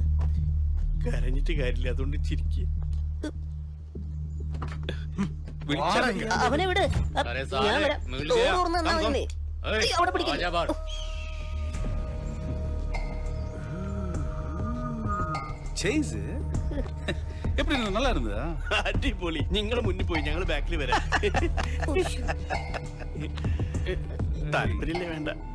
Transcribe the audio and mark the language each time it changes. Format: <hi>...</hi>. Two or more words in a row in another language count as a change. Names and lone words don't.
<ml>കരഞ്ഞിട്ട് കാര്യമില്ല, അതുകൊണ്ട് ചിരിക്കുക. അവനെ വിട്. ഞാൻ വരാം. ഡോർ തുറന്ന് നിന്നാ മതി. അവിടെ പിടിക്കില്ല.</ml> <ta>எப்படி இருந்தது? நல்லா இருந்ததா?</ta> <ml>അടിപൊളി. നിങ്ങൾ മുന്നിൽ പോയി, ഞങ്ങൾ ബാക്കിൽ വരാം. താല്പര്യമില്ലേ? വേണ്ട.</ml>